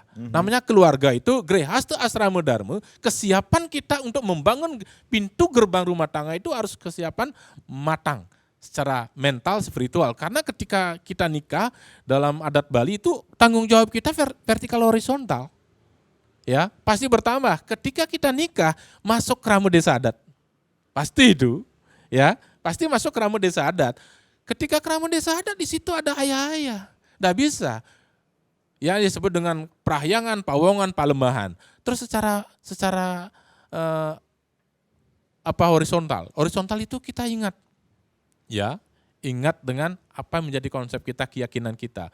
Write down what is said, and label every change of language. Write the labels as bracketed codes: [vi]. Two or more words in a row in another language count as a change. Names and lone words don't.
[id] Namanya keluarga itu Grehasta Asrama Dharma, kesiapan kita untuk membangun pintu gerbang rumah tangga itu harus kesiapan matang. secara mental, spiritual. Karena ketika kita nikah dalam adat Bali itu tanggung jawab kita vertikal horizontal. Ya, pasti bertambah. Ketika kita nikah masuk kerama desa adat. Pasti itu, ya, pasti masuk kerama desa adat. Ketika kerama desa adat di situ ada ayah-ayah. Nggak bisa. Ya disebut dengan prahyangan, pawongan, palembahan. Terus secara horizontal. Horizontal itu kita ingat. Ya, ingat dengan apa yang menjadi konsep kita, keyakinan kita.